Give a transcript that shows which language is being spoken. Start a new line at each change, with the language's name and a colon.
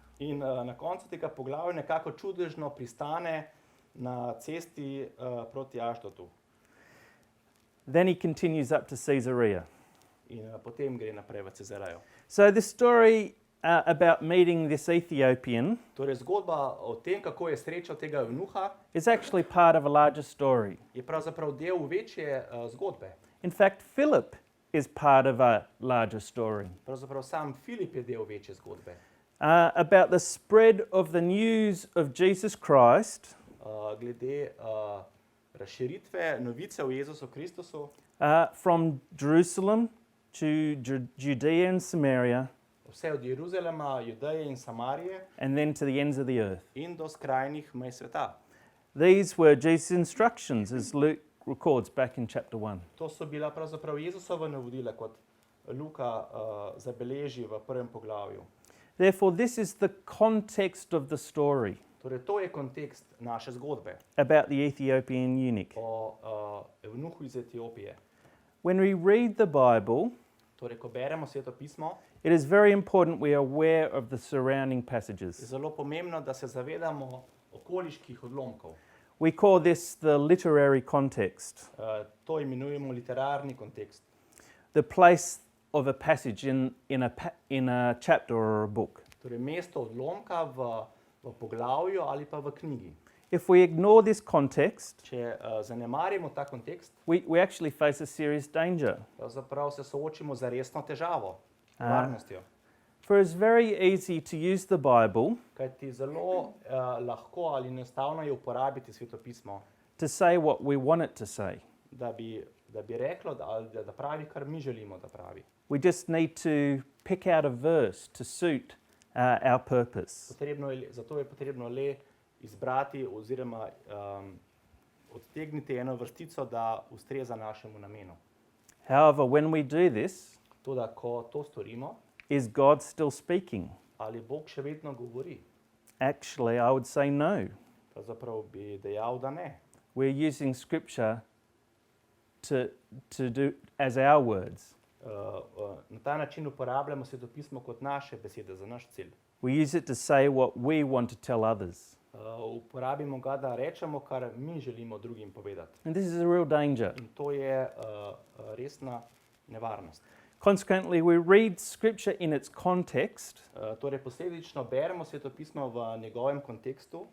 Slovenian: In na koncu tega poglavja nekako čudežno pristane na cesti proti Ašdotu.
English: Then he continues up to Caesarea.
Slovenian: In potem gre naprej v Cezarejo.
English: So the story about meeting this Ethiopian
Slovenian: Torej zgodba o tem, kako je srečal tega eunuha,
English: is actually part of a larger story.
Slovenian: je pravzaprav del večje zgodbe.
English: In fact, Philip is part of a larger story
Slovenian: Pravzaprav sam Filip je del večje zgodbe.
English: about the spread of the news of Jesus Christ
Slovenian: Glede razširitve novice o Jezusu Kristusu
English: from Jerusalem to Judea and Samaria
Slovenian: vse od Jeruzalema, Judeje in Samarije
English: and then to the ends of the earth.
Slovenian: in do skrajnih mej sveta.
English: These were Jesus' instructions, as Luke records back in chapter 1.
Slovenian: To so bila pravzaprav Jezusova navodila, kot Luka zabeleži v prvem poglavju.
English: Therefore, this is the context of the story
Slovenian: Torej, to je kontekst naše zgodbe
English: about the Ethiopian eunuch.
Slovenian: o evnuhu iz Etiopije.
English: When we read the Bible,
Slovenian: Torej, ko beremo Sveto pismo,
English: it is very important we are aware of the surrounding
Slovenian: je
English: passages.
Slovenian: zelo pomembno, da se zavedamo okoliških odlomkov.
English: We call this the literary context,
Slovenian: To imenujemo literarni kontekst.
English: the place of a passage in a chapter or a book.
Slovenian: Torej, mesto odlomka v poglavju ali pa v knjigi.
English: If we ignore this context,
Slovenian: Če zanemarimo ta kontekst,
English: we actually face a serious danger.
Slovenian: pravzaprav se soočimo z resno težavo, varnostjo.
English: For it's very easy to use the Bible
Slovenian: Kajti zelo lahko ali enostavno je uporabiti Sveto pismo,
English: to say what we want it to say.
Slovenian: da bi reklo, da pravi, kar mi želimo, da pravi.
English: We just need to pick out a verse to suit our purpose.
Slovenian: Zato je potrebno le izbrati oziroma odtegniti eno vrstico, da ustreza našemu namenu.
English: However, when we do this,
Slovenian: Toda, ko to storimo,
English: is God still speaking?
Slovenian: ali Bog še vedno govori?
English: Actually, I would say no.
Slovenian: Pravzaprav bi dejal, da ne.
English: We're using scripture to do as our words.
Slovenian: Na ta način uporabljamo Sveto pismo kot naše besede za naš cilj.
English: We use it to say what we want to tell others.
Slovenian: Uporabimo ga, da rečemo, kar mi želimo drugim povedati.
English: And this is a real danger.
Slovenian: In to je resna nevarnost.
English: Consequently, we read scripture in its context
Slovenian: Torej, posledično beremo Sveto pismo v njegovem kontekstu,